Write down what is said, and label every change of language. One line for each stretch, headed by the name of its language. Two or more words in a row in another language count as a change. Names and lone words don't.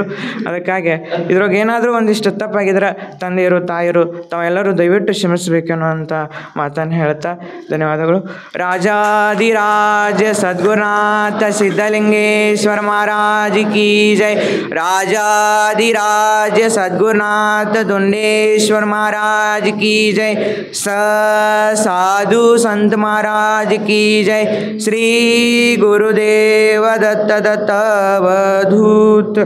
Kannada: ಅದಕ್ಕಾಗಿ ಇದ್ರಾಗ ಏನಾದರೂ ಒಂದಿಷ್ಟು ತಪ್ಪಾಗಿದ್ರೆ ತಂದೆಯರು ತಾಯಿಯರು ತಾವೆಲ್ಲರೂ ದಯವಿಟ್ಟು ಕ್ಷಮಿಸಬೇಕನ್ನೋಂಥ ಮಾತನ್ನು ಹೇಳ್ತಾ ಧನ್ಯವಾದಗಳು. ರಾಜಾದಿರಾಜ ಸದ್ಗುರುನಾಥ ಸಿದ್ಧಲಿಂಗೇಶ್ವರ
Hindi: महाराज की जय.
Kannada: ರಾಜಾದಿರಾಜ ಸದ್ಗುರುನಾಥ ದುಂಡೇಶ್ವರ
Hindi: महाराज की जय.
Kannada: ಸಾಧು ಸಂತ
Hindi: महाराज की जय.
Marathi: श्री गुरुदेव दत्त दत्त अवधूत.